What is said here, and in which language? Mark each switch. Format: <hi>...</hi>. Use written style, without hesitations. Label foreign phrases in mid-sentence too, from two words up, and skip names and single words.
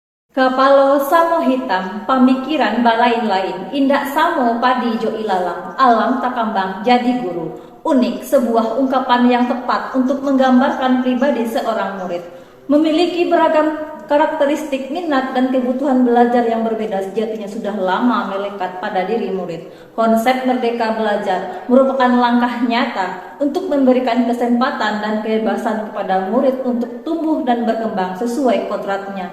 <min>Kapalo samo hitam, pamikiran balain-lain, indak samo padi jo ilalang, alam takambang jadi guru.</min> <id>Unik, sebuah ungkapan yang tepat untuk menggambarkan pribadi seorang murid. Memiliki beragam karakteristik, minat, dan kebutuhan belajar yang berbeda sejatinya sudah lama melekat pada diri murid. Konsep merdeka belajar merupakan langkah nyata untuk memberikan kesempatan dan kebebasan kepada murid untuk tumbuh dan berkembang sesuai kodratnya.</id>